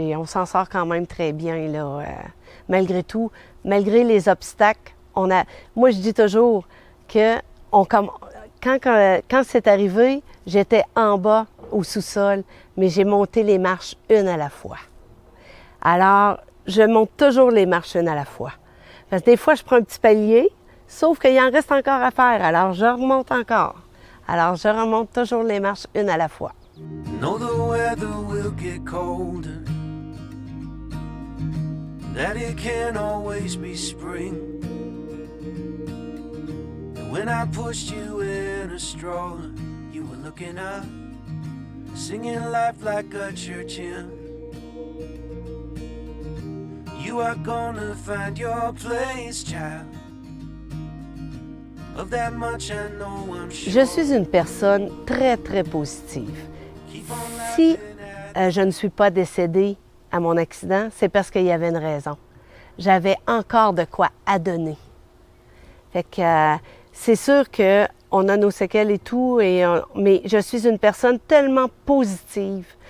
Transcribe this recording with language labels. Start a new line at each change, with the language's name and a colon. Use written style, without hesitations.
French: On s'en sort quand même très bien, là. Malgré tout, malgré les obstacles, moi, je dis toujours que quand c'est arrivé, j'étais en bas au sous-sol, mais j'ai monté les marches une à la fois. Alors, je monte toujours les marches une à la fois. Parce que des fois, je prends un petit palier, sauf qu'il en reste encore à faire, alors je remonte encore. Alors, je remonte toujours les marches une à la fois.
English: Know the weather will get colder, that it can't always be spring. And when I pushed you in a stroller, you were looking up, singing life like a church hymn. You are gonna find your place, child. Of that much I know I'm sure.
French: Je suis une personne très positive. Si je ne suis pas décédée à mon accident, c'est parce qu'il y avait une raison. J'avais encore de quoi à donner. Fait que c'est sûr qu'on a nos séquelles et tout, mais je suis une personne tellement positive.